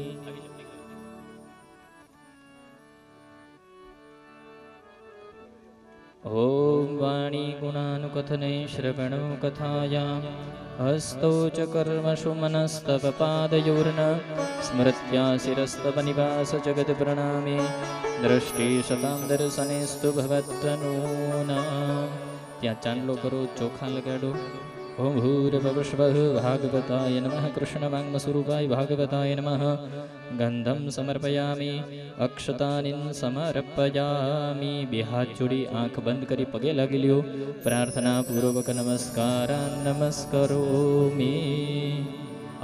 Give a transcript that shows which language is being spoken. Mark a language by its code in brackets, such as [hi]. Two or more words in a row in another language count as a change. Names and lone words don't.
[sa] ओम वाणी गुणानुकथने श्रवणो कथायां हस्तो च कर्मसु मनस्तवपादयोर्न स्मृत्या शिरस्तवनिवास जगत्प्रणामे दृष्टि शतां दर्शनेस्तु भवत्तनूनां। [gu] ત્યાં ચાંદલો કરો, ચોખા લગાડો। [sa] ओम भूर्भुवः भागवताय नमः। कृष्णवाङ्मस्वरूपाय भागवताय नमः। गंधम समर्पयामि, अक्षतानि समर्पयामि। [gu] બે હાથ જોડી આંખ બંધ કરી પગે લાગી લ્યો। [sa] પ્રાર્થના પૂર્વક નમસ્કાર નમસ્કરોમિ।